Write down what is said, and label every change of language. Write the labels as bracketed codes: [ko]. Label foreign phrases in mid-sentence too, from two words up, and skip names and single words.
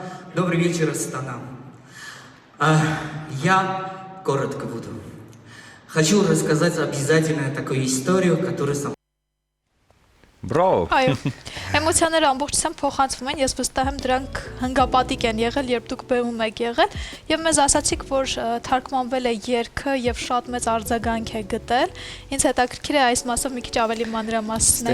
[ru] Добрый вечер, Астана. Я коротко буду. Хочу рассказать обязательно такую историю, которая со [hy] Բրավո։ Այո, էմոցիաները ամբողջությամբ փոխանցվում են, ես վստահ եմ դրանք հնգապատիկ են եղել, երբ դուք բեմում եք եղել, եւ մեզ ասացիք, որ թարգմանվել է երգը եւ շատ մեծ արձագանք է գտել։ Ինձ հետաքրքիր է այս մասով մի քիչ ավելի մանրամասնեք։